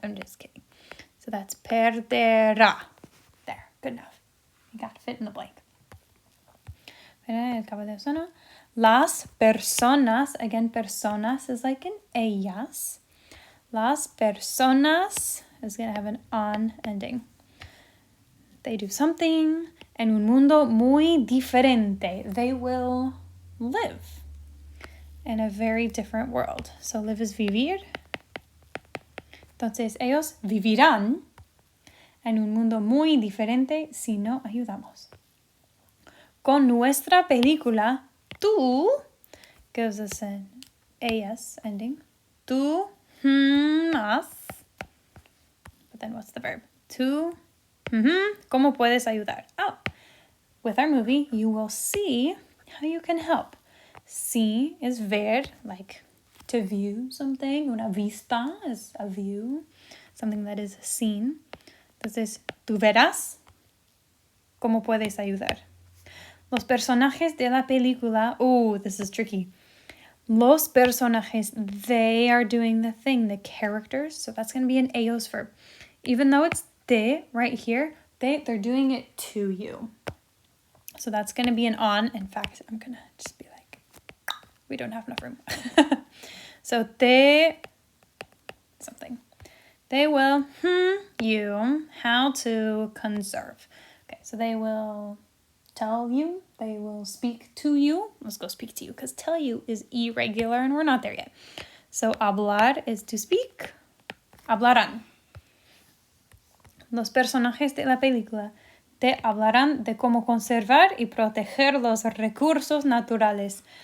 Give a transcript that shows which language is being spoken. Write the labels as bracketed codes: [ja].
[en] I'm just kidding. So that's perderá. There. Good enough. You got to fit in the blank. [es] El capa de ozono. Las personas. [en] Again, personas is like an ellas. Las personas is going to have an on ending. They do something. [es] En un mundo muy diferente. [en] They will live in a very different world. So live is vivir. [es] Entonces ellos vivirán en un mundo muy diferente si no ayudamos. Con nuestra película, [en] tú gives us an AS ending. Tú has. Put then what's the verb? To. [es] ¿Cómo puedes ayudar? [en] Oh, with our movie, you will see how you can help. See is ver, like to view something. Una vista is a view, something that is seen. [es] Entonces, tú verás cómo puedes ayudar. Los personajes de la película, [en] this is tricky. Los personajes, they are doing the thing, the characters. So that's going to be an ellos verb. Even though it's de right here, they're doing it to you. So that's going to be an on. In fact, I'm going to just be like, we don't have enough room. So they, something. They will you how to conserve. Okay, so they will tell you, they will speak to you. Let's go speak to you because tell you is irregular and we're not there yet. So hablar is to speak. Hablarán. [es] Los personajes de la película te hablarán de cómo conservar y proteger los recursos naturales.